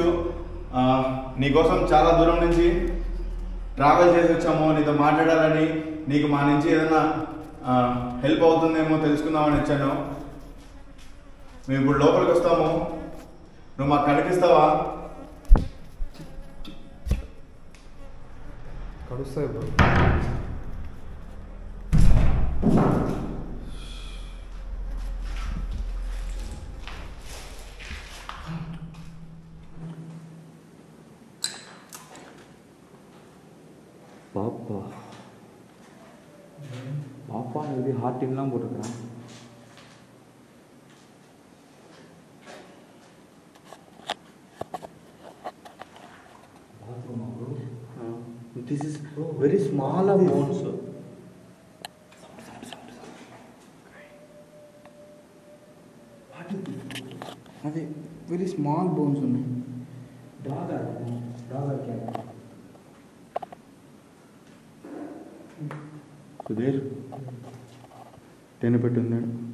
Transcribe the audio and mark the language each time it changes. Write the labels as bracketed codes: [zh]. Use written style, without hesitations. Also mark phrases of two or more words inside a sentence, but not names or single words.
[te] నీకోసం చాలా దూరం నుంచి ట్రావెల్ చేసి వచ్చాము నీతో మాట్లాడాలని. నీకు మా నుంచి ఏదైనా హెల్ప్ అవుతుందేమో తెలుసుకుందామని వచ్చాను. మేము ఇప్పుడు లోపలికి వస్తాము, నువ్వు మాకు కనిపిస్తావా? కడుస్తాయి బ్రో. [ta] பாப்பா பாப்பா இது ஹார்ட்டின்லாம் போட்டுக்கிறான். [en] This is very small bones. [te] అదే [en] very small bones [te] ఉన్నాయి. సుధీర్ తేనె పెట్టి ఉన్నాడు.